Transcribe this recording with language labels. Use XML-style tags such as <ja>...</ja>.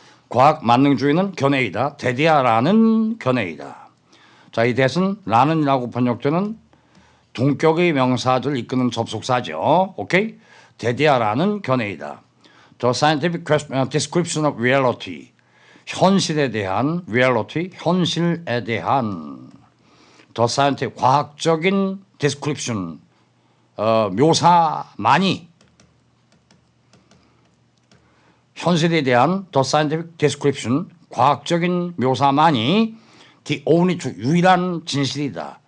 <ko>과학 만능주의는 견해이다. 대디아라는 견해이다. 자, 이 대은 라는이라고 번역되는 동격의 명사들을 이끄는 접속사죠. 오케이? 대디아라는 견해이다.</ko> <en>The scientific description of reality.</en> <ko>현실에 대한 reality, 현실에 대한 the scientific 과학적인 description, 묘사만이 현실에 대한</ko> <en>the scientific description,</en> <ko>과학적인 묘사만이</ko> <en>the only truth,</en> <ko>유일한 진실이다.</ko>